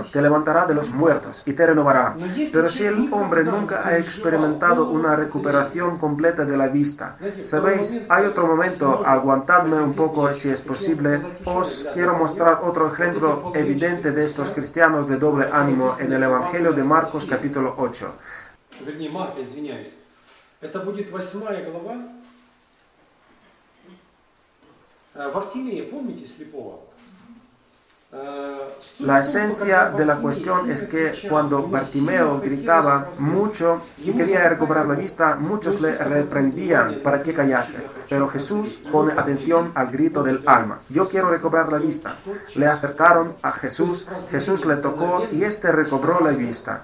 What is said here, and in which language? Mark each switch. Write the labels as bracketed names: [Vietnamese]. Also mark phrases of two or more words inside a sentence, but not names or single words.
[Spanish] Te levantará de los muertos y te renovará. Pero si el hombre nunca ha experimentado una recuperación completa de la vista, ¿sabéis? Hay otro momento, aguantadme un poco si es posible. Os quiero mostrar otro ejemplo evidente de estos cristianos de doble ánimo en el Evangelio de Marcos capítulo 8. [Russian] Вернее, Марка, извиняюсь. Это будет 8 глава. Вартимея, помните слепого? [Spanish] La esencia de la cuestión es que cuando Bartimeo gritaba mucho y quería recuperar la vista, muchos le reprendían para que callase. Pero Jesús pone atención al grito del alma. Yo quiero recobrar la vista. Le acercaron a Jesús, Jesús le tocó y éste recobró la vista.